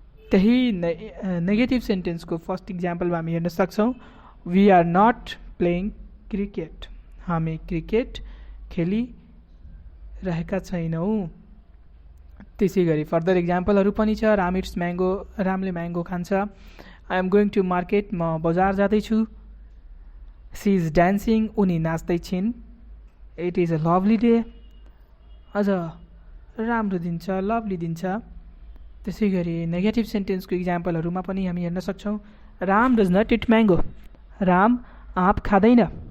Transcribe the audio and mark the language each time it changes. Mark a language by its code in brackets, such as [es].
[ne] त्यही negative सेन्टेन्सको first इक्जाम्पलमा हामी हेर्न सक्छौँ [en] we are not playing cricket, [ne] हामी क्रिकेट खेलिरहेका छैनौँ। त्यसै गरी फर्दर इक्जाम्पलहरू पनि छ। रामले म्याङ्गो खान्छ। [en] I am going to market, [ne] म बजार जाँदैछु। [en] she is dancing, [ne] उनी नाच्दैछिन्। [en] it is a lovely day, [ne] अझ राम्रो दिन छ, [en] Lovely दिन छ। [ne] त्यसै गरी नेगेटिभ सेन्टेन्सको इक्जाम्पलहरूमा पनि हामी हेर्न सक्छौँ [en] Ram does not eat mango, [ne] Ram आँप खाँदैन।